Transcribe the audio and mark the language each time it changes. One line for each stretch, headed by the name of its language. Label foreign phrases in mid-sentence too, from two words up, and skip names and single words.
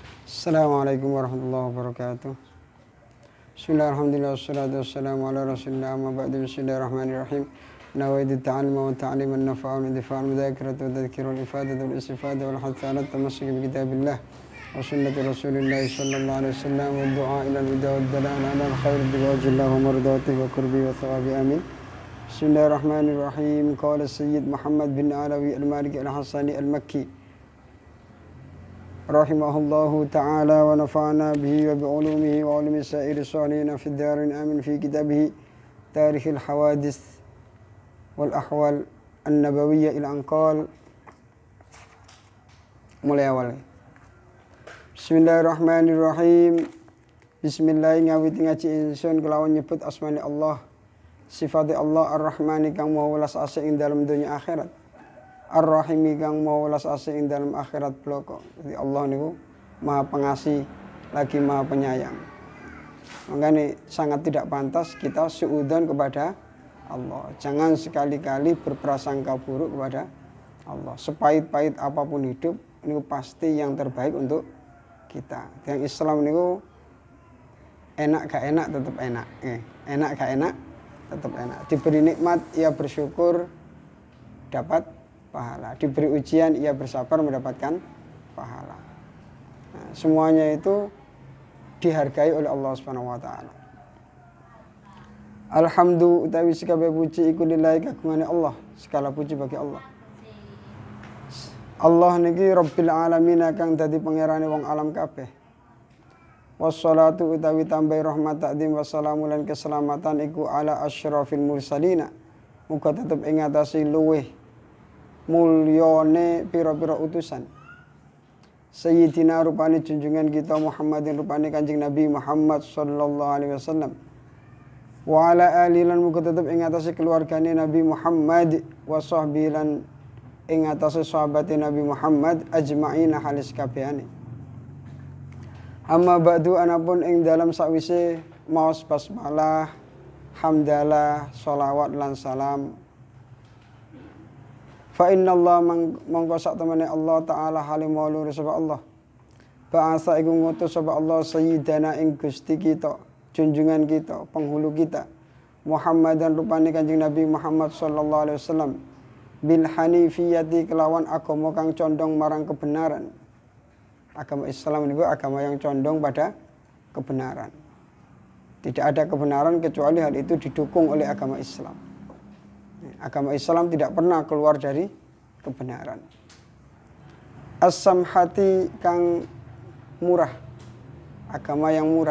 Arabic: السلام عليكم ورحمة الله وبركاته. بسم الله الرحمن الرحيم. والصلاة والسلام على رسول الله أما بعد. بسم الله الرحمن الرحيم. نويت التعلم والتعليم والنفع والانتفاع والمذاكرة والتذكير والإفادة والاستفادة والحث على التمسك بكتاب الله وسنة رسول الله صلى الله عليه وسلم والدعاء إلى الهدى والدلالة على الخير بوجه الله ومرضاته والقرب والثواب آمين. بسم الله الرحمن الرحيم. قال السيد محمد بن علوي المالكي الحسني المكي رحمه الله تعالى ونفعنا به وبعلومه وعلوم سائر الصالحين في الدارين آمين في كتابه تاريخ الحوادث والأحوال النبوية إلى آخره.
Indonesian: Mulai awal.
Javanese: Bismillahirrahmanirrahim. Bismillah ngawiti ngaji insun kelawan nyebut asmani Allah, sifati Allah ar-Rahmani kang maha welas asih ing dalam dunia akhirat, Ar-Rahimi kang maha welas asih ing dalam akhirat bloko.
Indonesian: Jadi Allah niku maha pengasih lagi maha penyayang. Makanya sangat tidak pantas kita suudzon kepada Allah. Jangan sekali-kali berprasangka buruk kepada Allah. Sepahit-pahit apapun hidup niku pasti yang terbaik untuk kita. Yang Islam niku enak gak enak tetap enak. Enak gak enak tetap enak. Diberi nikmat ia bersyukur dapat pahala, diberi ujian ia bersabar mendapatkan pahala. Nah, semuanya itu dihargai oleh
Arabic: الله سبحانه وتعالى.
Javanese: Alhamdulillah utawi sekabeh puji iku lillahi kagungane Allah,
Indonesian: segala puji bagi Allah.
Javanese: Allah niki
Arabic: رب العالمين
Javanese: kang dadi pangerane wong alam kabeh. Wassalatu utawi tambahi rahmat takdim wassalamu lan keselamatan iku
Arabic: على أشرف المرسلين.
Javanese: Muga tetep ing atase luweh mulyane pira-pira utusan. Sayyidina rupane junjungan kita Muhammadin rupane Kanjeng Nabi Muhammad
Arabic: صلى الله عليه وسلم. وعلى آله
Javanese: lan muga tetep ing atase keluargane Nabi Muhammad
Arabic: وصحبه
Javanese: lan ing atase sahabate Nabi Muhammad ajma'ina halis kabehane.
Arabic: أما بعد
Javanese: anapun ing dalam sakwise maos basmalah, hamdalah, sholawat lan salam.
Arabic: فإن الله
Javanese: mongko sak temene Allah taala halim maulur sapa Allah. Ba'asa iku ngutus sapa Allah sayyidana ing Gusti kita, junjungan kita, penghulu kita. Muhammadan rupane Kanjeng Nabi Muhammad
Arabic: صلى الله عليه وسلم بالحنيفية
Javanese: kelawan agama kang condong marang kebenaran.
Indonesian: Agama Islam itu agama yang condong pada kebenaran. Tidak ada kebenaran kecuali hal itu didukung oleh agama Islam. Agama Islam tidak pernah keluar dari kebenaran. As-samhati
Javanese: kang murah,
Indonesian: agama yang murah.